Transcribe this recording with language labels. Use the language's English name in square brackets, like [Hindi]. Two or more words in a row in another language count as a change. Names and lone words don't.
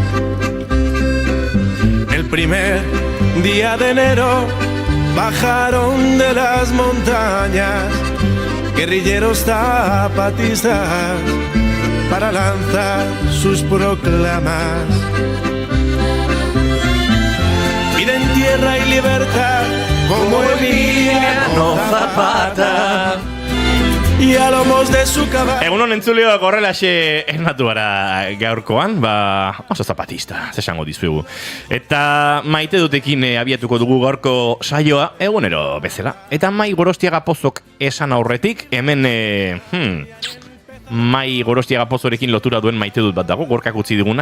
[Spanish] El primer día de enero bajaron de las montañas guerrilleros zapatistas para lanzar sus proclamas. Piden tierra y libertad como Emiliano Zapata. Y a lomos de su caballo. [Basque] Egunon entzuleoak horrelaxe esnatu gara gaurkoan, oso zapatista, zesango dizuegu. Eta Maite dutekin abiatuko dugu gaurko saioa, egunero bezala. Eta Mai Gorostiaga Pozok esan aurretik, hemen Mai Gorostiaga Pozorekin lotura duen Maite dut bat dago, gorkak utzi diguna.